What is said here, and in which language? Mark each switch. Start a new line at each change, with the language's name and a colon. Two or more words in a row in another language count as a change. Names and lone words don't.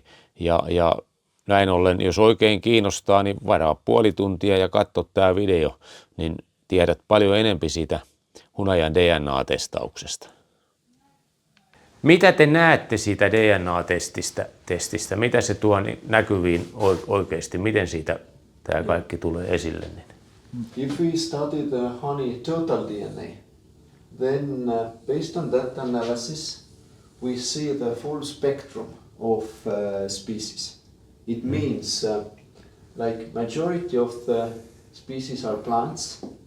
Finnish: Ja näin ollen, jos oikein kiinnostaa, niin varaa 0,5 tuntia ja katso tämä video, niin tiedät paljon enemmän siitä Hunajan DNA-testauksesta. Mitä te näette siitä DNA-testistä? Mitä se tuo näkyviin oikeasti? Miten siitä tämä kaikki tulee esille?
English: If we study the honey total DNA, then based on that analysis, we see the full spectrum of species. It means like majority of the species are plants.